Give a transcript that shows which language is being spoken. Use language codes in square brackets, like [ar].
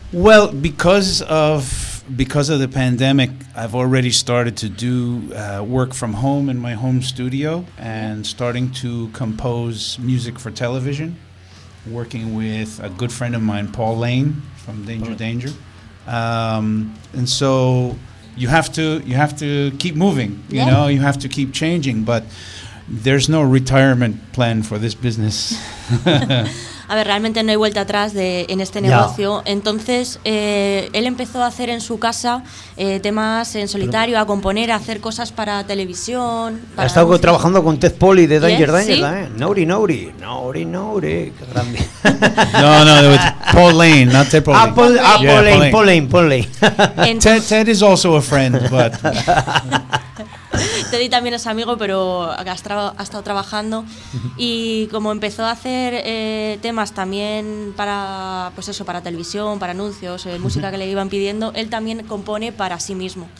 [en] Well, because of the pandemic, I've already started to do work from home in my home studio and starting to compose music for television, working with a good friend of mine, Paul Lane from Danger Danger. And so you have to keep moving, you yeah. know, you have to keep changing, but there's no retirement plan for this business. [es] A ver, realmente no hay vuelta atrás en este negocio. Yeah. Entonces, él empezó a hacer en su casa temas en solitario, a componer, a hacer cosas para televisión. Ha estado trabajando con Ted Polley de Danger yes, Danger, ¿sí? Nouri, qué grande. [en] No, it was Paul Lane, not Ted Polley. Paul Lane. Ted is also a friend, but... [es] Teddy también es amigo, pero ha estado trabajando. Y como empezó a hacer temas también para, pues eso, para televisión, para anuncios, música que le iban pidiendo, él también compone para sí mismo.